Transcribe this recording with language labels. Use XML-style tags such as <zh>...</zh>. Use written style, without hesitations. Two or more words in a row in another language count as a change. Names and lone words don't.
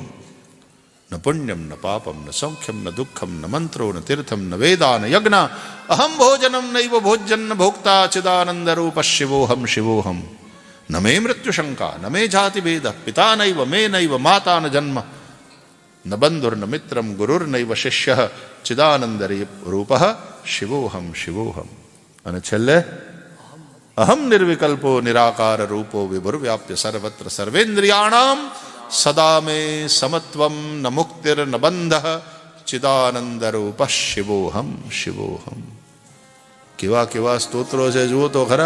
<sa>न पुण्यम न पापम न सौख्यम न दुखम न मंत्रो न तीर्थम न वेदा न यज्ञ, अहम भोजनम नैव भोज्यं न भोक्ता, चिदानंद रूप शिवोहम शिवोहम। न मे मृत्यु शंका न मे जाति भेद, पिता नैव मे नैव माता न जन्म, न बंधुर न मित्रम गुरुर्नैव शिष्यः, चिदानंद रूपः शिवोहम शिवोहम।</sa> <gu>અને છેલ્લે</gu> <sa>અહમ નિર્વિકલ્પો નિરાકાર રૂપો વિભુર્વ્યાપ્ય સર્વત્ર સર્વેન્દ્રિયાણામ સદા મે સમત્વમ ન મુક્તિર ન બંધઃ, ચિદાનંદ રૂપ શિવોહમ શિવોહમ।</sa> <gu>કેવા કેવા સ્તોત્રો છે જુઓ તો ખરા।</gu>